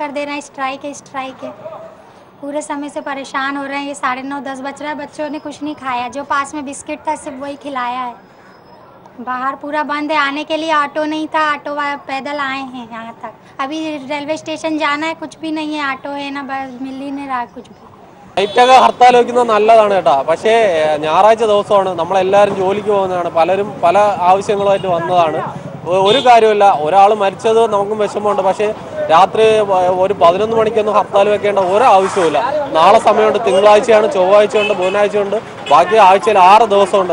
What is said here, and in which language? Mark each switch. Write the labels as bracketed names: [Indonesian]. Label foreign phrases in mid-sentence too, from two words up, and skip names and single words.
[Hindi] सब मना कर दे रहे हैं, स्ट्राइक है। पूरे समय से परेशान हो रहे हैं। ये 9:30-10 बज रहा है, बच्चों ने कुछ नहीं खाया, जो पास में बिस्किट था सिर्फ वही खिलाया है। बाहर पूरा बंद है, आने के लिए ऑटो नहीं था, ऑटो पैदल आए हैं यहाँ तक। अभी रेलवे स्टेशन जाना है, कुछ भी नहीं है, ऑटो है ना, बस मिल ही नहीं रहा कुछ भी। [Malayalam] നൈറ്റൊക്കെ ഹർത്താൽ വയ്ക്കുന്നത് നല്ലതാണ് കേട്ടോ. പക്ഷേ ഞായറാഴ്ച ദിവസമാണ്, നമ്മളെല്ലാവരും ജോലിക്ക് പോകുന്നതാണ്, പലരും പല ആവശ്യങ്ങളുമായിട്ട് വന്നതാണ്. ഒരു കാര്യമില്ല, ഒരാൾ മരിച്ചത് നമുക്കും വിഷമമുണ്ട്. പക്ഷേ രാത്രി ഒരു 11 മണിക്കൊന്നും ഹർത്താൽ വെക്കേണ്ട ഒരു ആവശ്യമില്ല. നാളെ സമയമുണ്ട്, തിങ്കളാഴ്ചയാണ്, ചൊവ്വാഴ്ചയുണ്ട്, ബുധനാഴ്ചയുണ്ട്, ബാക്കി ആഴ്ചയിൽ 6 ദിവസമുണ്ട്.